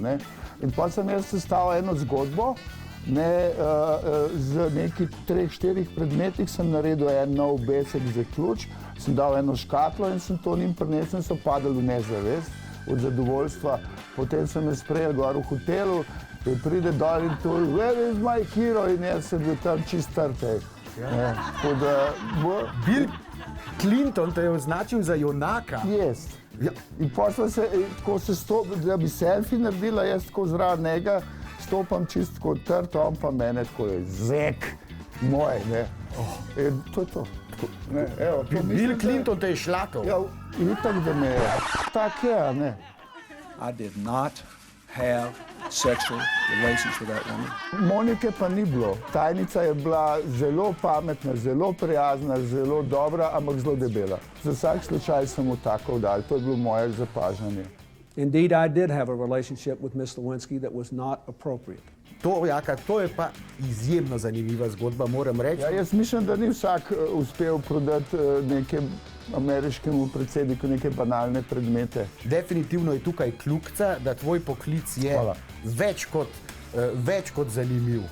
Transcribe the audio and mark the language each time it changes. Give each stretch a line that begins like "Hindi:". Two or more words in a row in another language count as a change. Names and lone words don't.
Slovenian: In pa sem jaz sestavil eno zgodbo, z neki 3-4 predmetih sem naredil en nov obesek za ključ, sem dal eno škatlo in sem to njim prinesel in so padali v nezavest od zadovoljstva. Potem sem me sprejel gor v hotelu in pride dol in tu,
English: where is my hero?
Slovenian: In jaz sem bil tam čist trtej. Bill Clinton te je označil za junaka? Yes. In potem se, ko se stopi, da bi selfie naredila, jaz tako zraven njega, stopam čist tako trto, on pa mene tako je zek moj, In to je to. Bill Clinton te je šlakal? Ja, itak da me je. Tak je, a ne?
English: I did not have sexual relations with that woman.
Slovenian: Monike pa ni bilo. Tajnica je bila zelo pametna, zelo prijazna, zelo dobra, ampak zelo debela. Za vsak slučaj sem mu tako dal, to je bilo moje zapažanje.
English: Indeed, I did have a relationship with Miss Lewinsky that was not appropriate.
Slovenian: Jaka, to je pa izjemno zanimiva zgodba, moram reči. Ja, jaz mislim, da ni vsak uspel prodati nekem ameriškemu predsedniku neke banalne predmete. Definitivno je tukaj kljukica, da tvoj poklic je več kot zanimiv.